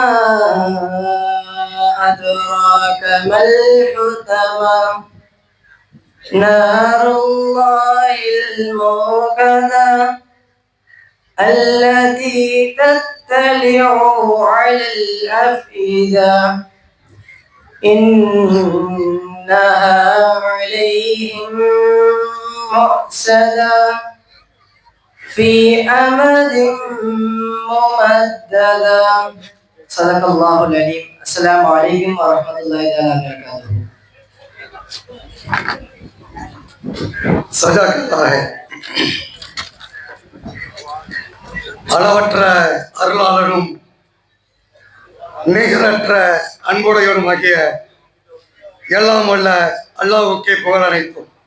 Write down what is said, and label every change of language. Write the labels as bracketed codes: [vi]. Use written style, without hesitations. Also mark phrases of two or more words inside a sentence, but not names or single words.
[ar] أدراك ما الحطمة نار الله الموقدة التي تطلع على الأفئدة إنها عليهم مؤصدة في أمد ممددة. صدق الله العليم. السلام عليكم ورحمة الله وبركاته. [ta] அளவற்ற அருளாளரும் நிகரற்ற அன்புடையவருமாகிய எல்லாம் வல்ல அல்லாஹ்வுக்கே புகழ் அனைத்தும்.